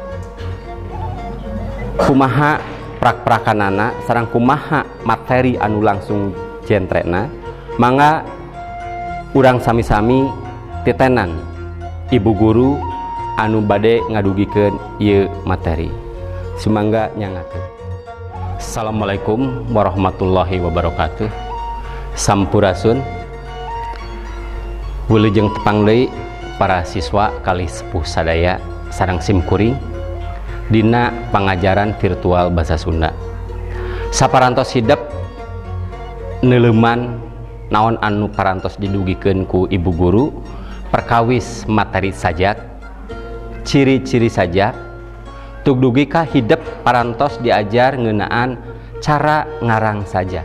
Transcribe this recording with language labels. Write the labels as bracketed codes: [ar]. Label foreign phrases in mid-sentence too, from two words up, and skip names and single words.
[su] Kumaha prak-prakanana sareng kumaha materi anu langsung jentrena, mangga urang sami-sami titenan ibu guru anu bade ngadugikeun ieu materi. Sumangga nyangakeun. [ar] السلام عليكم ورحمة الله وبركاته. [su] Sampurasun, wilujeng tepang deui para siswa kalih sepuh sadaya sareng simkuring dina pangajaran virtual basa Sunda. Saparantos hidep neuleuman naon anu parantos didugikeun ku ibu guru perkawis materi sajak, ciri-ciri sajak, tug dugi ka hidep parantos diajar ngeunaan cara ngarang sajak.